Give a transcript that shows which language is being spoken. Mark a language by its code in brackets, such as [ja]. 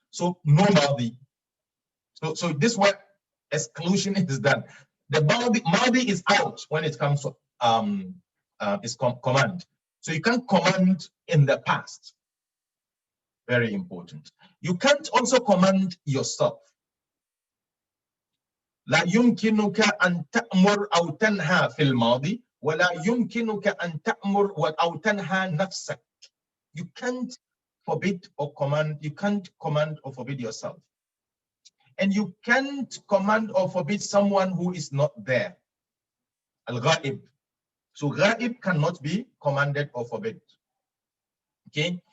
[en] So no madi. So this word exclusion is done. The madi is out when it comes to command. So you can't command in the past. Very important. You can't also command yourself. [ar] لا يمكنك أن تأمر أو تنهى في الماضي ولا يمكنك أن تأمر أو تنهى نفسك. [en] You can't forbid or command. You can't command or forbid yourself. And you can't command or forbid someone who is not there. Al-ghaib. So ghaib cannot be commanded or forbid. Okay?